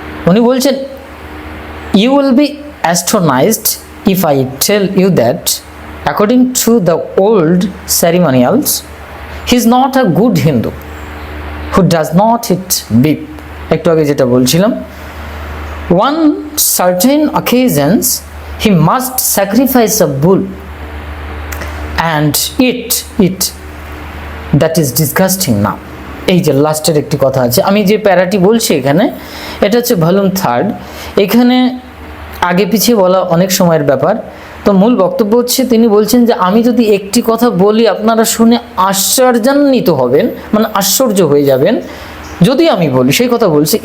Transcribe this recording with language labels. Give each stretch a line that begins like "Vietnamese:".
Bangla: উনি বলছেন,
English: You will be astonished if I tell you that according to the old ceremonials he is not a good Hindu who does not eat beef।
Bangla: একটু আগে যেটা বলছিলাম,
English: on certain occasions he must sacrifice a bull and eat it, that is disgusting now।
Bangla: এই যে লাস্টের একটি কথা আছে, আমি যে প্যারাটি বলছি এখানে, এটা হচ্ছে ভলিউম 3। এখানে আগে পিছিয়ে বলা অনেক সময়ের ব্যাপার। তো মূল বক্তব্য হচ্ছে, তিনি বলছেন যে আমি যদি একটি কথা বলি আপনারা শুনে আশ্চর্যান্বিত হবেন, মানে আশ্চর্য হয়ে যাবেন যদি আমি বলি, সেই কথা বলছি।